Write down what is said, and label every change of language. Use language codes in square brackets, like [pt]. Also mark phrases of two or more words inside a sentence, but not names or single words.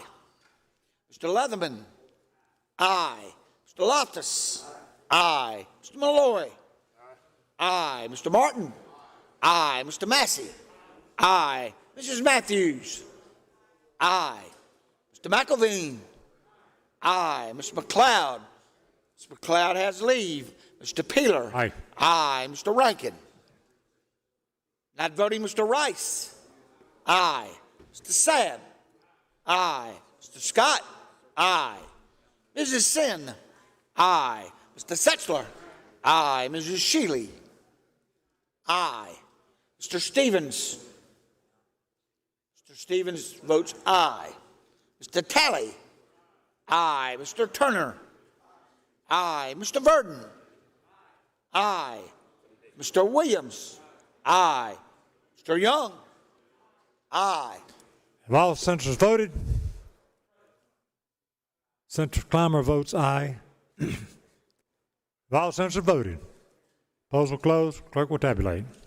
[en] Mr. Leatherman. Aye. Mr. Loftus. Aye. Mr. Malloy. Aye. Mr. Martin. Aye. Mr. Massey. Aye. Mrs. Matthews. Aye. Mr. McElveen. Aye. Mr. McLeod. Mr. McLeod has leave. Mr. Peeler. Aye. Aye. Mr. Rankin. Not voting, Mr. Rice. Aye. Mr. Sabb. Aye. Mr. Scott. Aye. Mrs. Sin. Aye. Mr. Setzler. Aye. Mrs. Shealy. Aye. Mr. Stevens. Mr. Stevens votes aye. Mr. Talley. Aye. Mr. Turner. Aye. Mr. Verdon. Aye. Mr. Williams. Aye. Mr. Young. Aye. Have all senators voted? Senator Clymer votes aye. Have all senators voted? Polls will close. Clerk will tabulate.